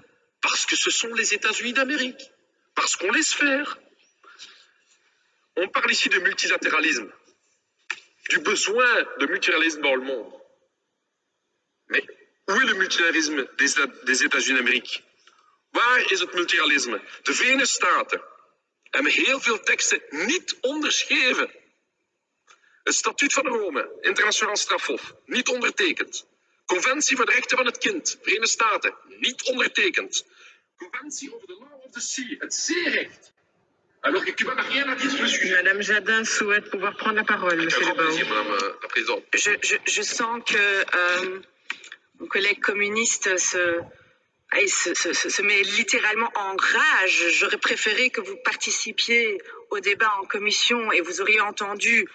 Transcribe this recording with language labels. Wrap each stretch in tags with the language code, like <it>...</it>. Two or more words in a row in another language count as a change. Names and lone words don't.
<fr>Parce que ce sont les États-Unis d'Amérique. Parce qu'on laisse faire. On parle ici de multilatéralisme, du besoin de multilatéralisme dans le monde. Mais où est le multilatéralisme des États-Unis d'Amérique?</fr> <nl>Waar is het multilatéralisme? De Verenigde Staten hebben heel veel teksten niet onderschreven. Het Statuut van Rome, Internationaal Strafhof, niet ondertekend. Conventie voor de Rechten van het Kind, Verenigde Staten, niet ondertekend. Conventie over de Law of the Sea, het zeerecht.</nl> <fr>Alors que Cuba n'a rien à dire sur le sujet. Madame Jadin souhaite pouvoir prendre la parole, Monsieur Avec un grand Lebao. plaisir, Madame la Présidente. Je sens que mon collègue communiste se met littéralement en rage. J'aurais préféré que vous participiez au débat en commission et vous auriez entendu.</fr>